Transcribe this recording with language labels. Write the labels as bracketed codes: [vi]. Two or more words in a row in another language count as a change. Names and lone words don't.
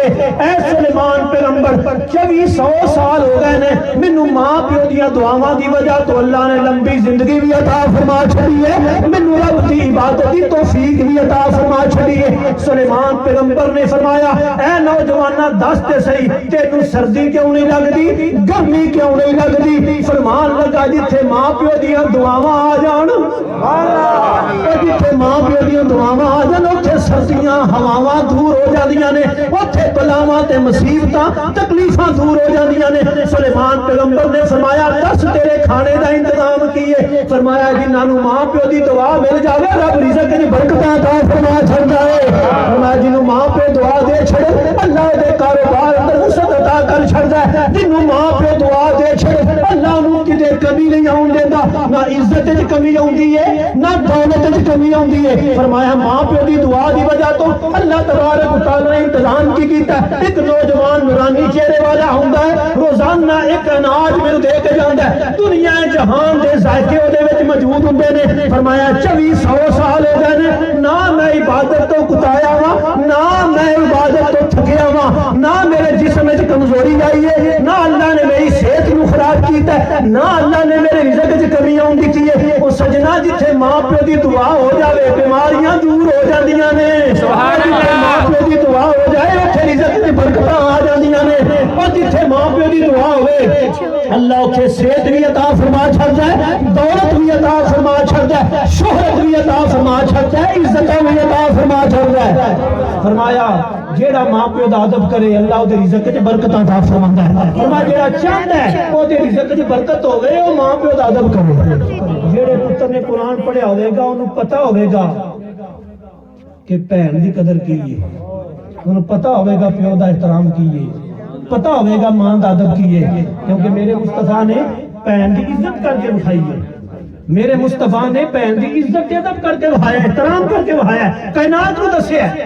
[pa] اے سلیمان پیغمبر 2400 سال ہو گئے نے، مینوں ماں پیو دیا دعاواں دی وجہ تو اللہ نے لمبی زندگی بھی عطا فرما چھڑی ہے، مینوں رب دی عبادت دی توفیق بھی عطا فرما چھڑی ہے. سلیمان پیغمبر نے فرمایا اے نوجوانہ دس تے صحیح تینوں سردی کیوں نہیں لگدی، گرمی کیوں نہیں لگدی؟ فرمان لگا جتھے ماں پیو دیا دعاواں آ جان، جتھے ماں پیو دیا دعاواں آ جان اتھے سردیاں ہواواں دور ہو جاندیاں نے، اتھے بلاواں تے مصیبتاں تکلیفاں دور ہو جاندیاں نے. سلیمان پیغمبر نے فرمایا دس تیرے کھانے دا انتظام کیے؟ فرمایا جنہاں نوں ماں پیو دی دعا مل جاوے رب رزق وچ برکتاں عطا فرما چھڑدا ہے. فرمایا جنوں ماں پیو دعا دے چھڑے اللہ دے کاروبار اندر وسعت عطا کر چھڑدا ہے. جنوں ماں پیو دعا دے چھڑے اللہ نوں کدے کمی نہیں آون دیندا، نہ عزت وچ کمی آوندی ہے نہ دولت وچ کمی آوندی ہے. فرمایا ماں پیو دی دعا دی وجہ تو [ar] اللہ تبارک و تعالی [pa] نے انتظام کی کیتا ہے. ایک نوجوان نورانی چہرے والا ہوندا ہے، روزانہ ایک اناج مل دے کے جاندا ہے، دنیا جہان دے ذائقے اودے وچ موجود ہوندے نے. فرمایا 2400 سال ہو گئے نے، نہ میں عبادت تو کتایا وا، نہ میں عبادت تو تھکیا وا، نہ میرے جسم وچ کمزوری آئی ہے، نہ اللہ نے میری صحت نو خراب کیتا ہے، نہ اللہ نے میرے رزق وچ کمی آن دتی ہے. او سجنا جتھے ماں پیو دی دعا ہو جاوے بیماریاں دور ہو جاندیاں نے. [ar] سبحان اللہ. [pa] ماں پیو دی دعا ہو جائے اوتھے رزق وچ برکتاں آ جاندیاں نے. اور جتھے ماں پیو دی دعا ہوے اللہ اوتھے صحت بھی عطا فرما چھڑدا ہے، دولت بھی عطا فرما چھڑدا ہے، شہرت بھی عطا فرما چھڑدا ہے، عزت بھی عطا فرما چھڑدا ہے. فرمایا جیڑا ماں پیو دا ادب کرے اللہ دے رزق وچ برکت عطا فرماندا ہے. فرمایا جیڑا چاہندا ہے او دے رزق وچ برکت ہوے او ماں پیو دا ادب کرے. جیڑے پتر نے قرآن پڑھیا ہوے گا انہوں پتہ ہوے گا کہ بہن دی قدر کی ہے، انہوں پتہ ہوے گا پیو دا احترام کی ہے، پتہ ہوے گا ماں دا ادب کی ہے. کیونکہ میرے مصطفیٰ نے بہن دی عزت کر کے دکھائی ہے، میرے مصطفیٰ نے بہن دی عزت ادب کر کے بہایا، احترام کر کے بہایا، کائنات کو دسیا ہے.